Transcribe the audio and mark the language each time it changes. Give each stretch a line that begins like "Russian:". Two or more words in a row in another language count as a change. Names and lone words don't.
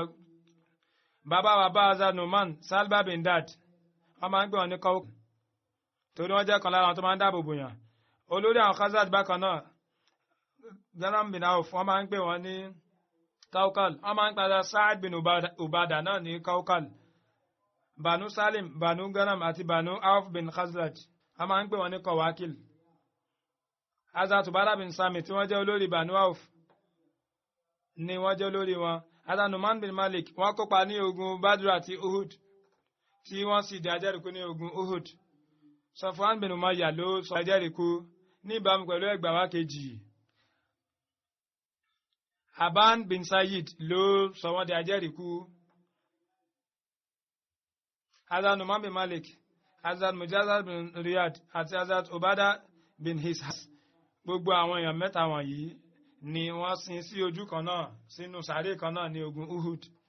Yoruba: Bàbá Hazrat Numan Salba bin Dad wọ́n máa ń gbé wọn ní Kaukal torí wọ́n jẹ́ kan lára wọn tó máa ń dáàbò bòyàn. Olórí àwọn Khazraj bákan náà Ganam bin Auf wọ́n máa ń gbé wọn ní Kaukal wọ́n máa ń padà Sa'ad bin Ubada náà ní Kaukal. Banu Salim Banu Ganam àti Banu Auf bin Khazraj a máa ń pè wọn ní Kawakil. Hazrat Ubada bin Sami tí wọ́n jẹ́ olórí Banu Auf ni wọ́n jẹ́ olórí wọn. Hazrat Numan bin Malik wọ́n kópa ní ogun Badr àti Uhud tí wọ́n sì di ajẹ́rìíkú ní ogun Uhud. Safwan bin Umayya ló sọ ajẹ́rìíkú ní ìbámu pẹ̀lú ẹgbàá wa kejì. Aban bin Sayyid ló sọ wọ́n di ajẹ́rìíkú. Hazrat Numan bin Malik Hazrat Mujazir bin Riyad àti Hazrat Ubada bin Hishas gbogbo àwọn èèyàn mẹ́ta wọ̀nyí ni wọ́n sin sí ojú kan náà sínú sàárè kan náà ní ogun Uhud.